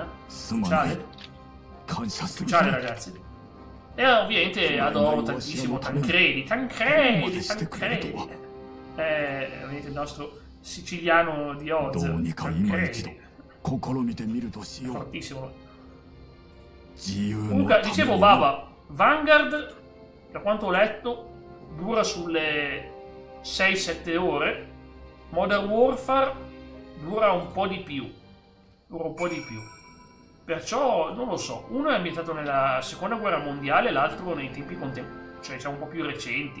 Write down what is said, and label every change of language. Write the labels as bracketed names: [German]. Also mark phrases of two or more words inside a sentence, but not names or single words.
[Japanese] すまない [Italian] ufficiale, [Japanese] 感謝する [Italian] ufficiale ragazzi. E ovviamente adoro tantissimo Tancredi. Ovviamente il nostro siciliano di [Japanese] ど [Italian] Oz, [Japanese] うにか今一度 [Italian] Tancredi, [Japanese] 試みてみるとしよう [Italian] fortissimo. [Japanese] 自由の [Italian] Comunque, [Japanese] ため [Italian] dicevo, [Japanese] に [Italian] Baba, Vanguard, da quanto ho letto, dura sulle 6-7 ore. Modern Warfare dura un po' di più. Perciò, non lo so, uno è ambientato nella seconda guerra mondiale, l'altro nei tempi contemporanei, cioè diciamo un po' più recenti.